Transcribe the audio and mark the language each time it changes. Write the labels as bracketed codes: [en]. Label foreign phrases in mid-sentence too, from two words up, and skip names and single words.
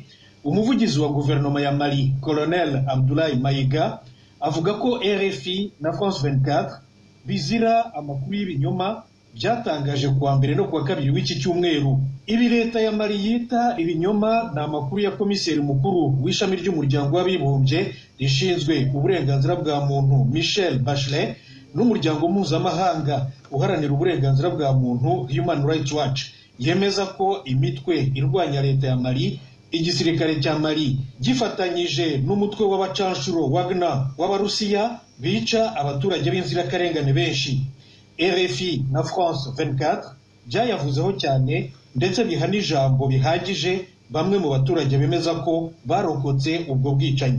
[rw] Umuvugizi wa guverinoma ya Mali Colonel Abdoulaye Mayiga avuga ko RFI na France 24 bizira amakuru y'ibinyoma byatangaje kuwa mbere no kuwa kabiri w'iki cyumweru. Ibi leta ya Mali yita ibinyoma na amakuru ya komiseri mukuru w'ishami ry'umuryango w'abibumbye rishinzwe uburenganzira bwa muntu Michelle Bachelet n'umuryango mpuzamahanga uharanira uburenganzira bwa muntu Human Rights Watch yemeza ko imitwe irwanya leta ya Mali igisirikare cya Mali gifatanyije n'umutwe w'abacanshuro Wagner w'Abarusiya bica abaturage b'inzirakarengane benshi. RFI na France 24 byayavuzeho cyane ndetse biha n'ijambo bihagije bamwe mu baturage bemeza ko barokotse ubwo bwicanyi.